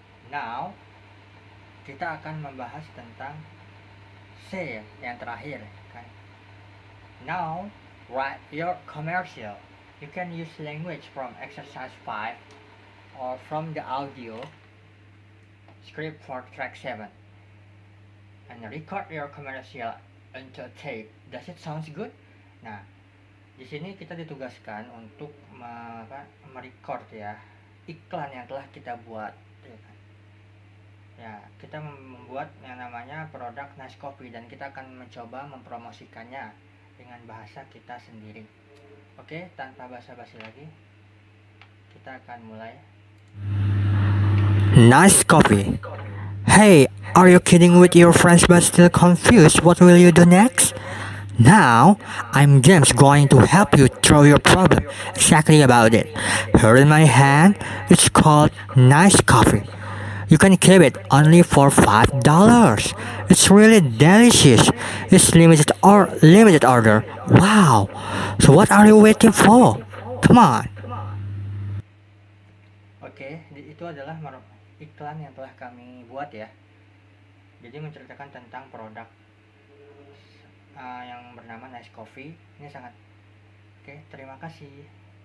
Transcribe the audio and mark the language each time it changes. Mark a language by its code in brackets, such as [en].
[id] Now, kita akan membahas tentang C yang terakhir kan. [en] Now, write your commercial. You can use language from exercise 5 or from the audio script for track 7 and record your commercial into a tape. Does it sound good? [id] Nah, di sini kita ditugaskan untuk merecord ya iklan yang telah kita buat ya kan. Ya, kita membuat yang namanya produk Nice Coffee dan kita akan mencoba mempromosikannya dengan bahasa kita sendiri. Oke, tanpa basa-basi lagi, kita akan mulai. [en] Nice coffee. Hey, are you kidding with your friends but still confused? What will you do next? Now, I'm James going to help you through your problem exactly about it. Here in my hand, it's called Nice Coffee. You can keep it only for $5. It's really delicious. It's limited order. Wow. So what are you waiting for? Come on. [id] Oke, itu adalah iklan yang telah kami buat ya. Jadi menceritakan tentang produk yang bernama Nice Coffee. Ini sangat oke. Terima kasih.